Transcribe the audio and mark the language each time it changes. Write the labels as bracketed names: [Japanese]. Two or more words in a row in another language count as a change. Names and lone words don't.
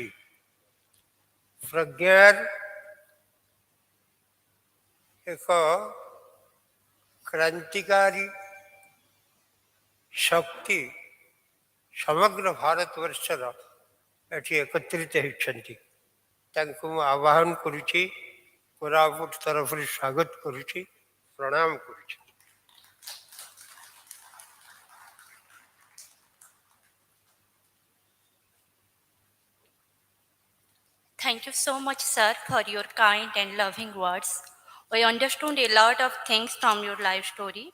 [Odia] ପ୍ରଜ୍ଞାର ଏକ କ୍ରାନ୍ତିକାରୀ ଶକ୍ତି ସମଗ୍ର ଭାରତବର୍ଷର ଏଠି ଏକତ୍ରିତ ହେଉଛନ୍ତି। ତାଙ୍କୁ ମୁଁ ଆହ୍ୱାନ କରୁଛି, କୋରାପୁଟ ତରଫରୁ ସ୍ୱାଗତ କରୁଛି, ପ୍ରଣାମ କରୁଛି। [English] Thank you so much, sir, for your kind and loving words. I understood a lot of things from your life story.